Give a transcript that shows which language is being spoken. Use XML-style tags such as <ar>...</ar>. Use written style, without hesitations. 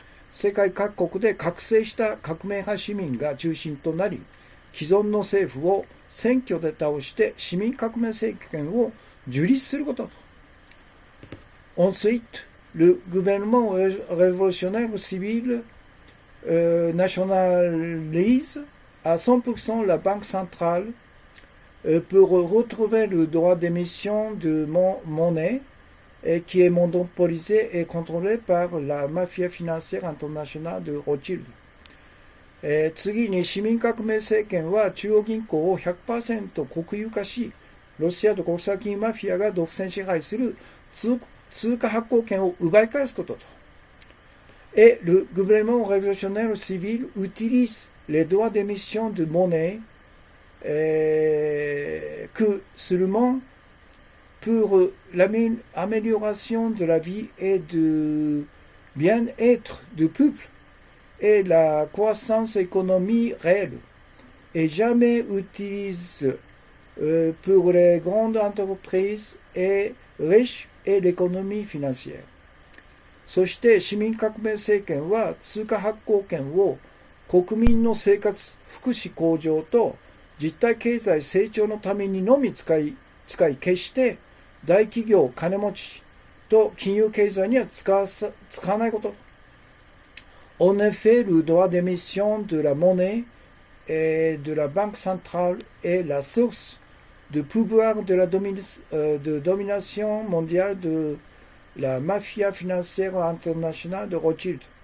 <ja>世界各国で覚醒した革命派市民が中心となり、既存の政府を選挙で倒して市民革命政権を樹立すること</ja> <fr>Ensuite, le gouvernement révolutionnaire civil nationalise à 100% la banque centrale pour retrouver le droit d'émission de monnaie qui est monopolisé et contrôlé par la mafia financière internationale de Rothschild。</fr> <ja>次に市民革命政権は中央銀行を 100% 国有化し、ロシアと国際金融マフィアが独占支配する通貨発行権を奪い返すことと。</ja> <fr>Et le gouvernement révolutionnaire civil utilise les droits d'émission de monnaie que seulement pour l'amélioration de la vie et du bien-être du peuple et la croissance économique réelle, et jamais utilise pour les grandes entreprises et riches et l'économie financière。</fr> <ja>そして市民革命政権は通貨発行権を国民の生活、福祉向上と実体経済成長のためにのみ使い決して大企業、金持ちと金融経済には使わないこと。</ja> <fr>En effet, le droit d'émission de la monnaie et de la banque centrale est la source de pouvoir de la domination mondiale de la mafia financière internationale de Rothschild。</fr>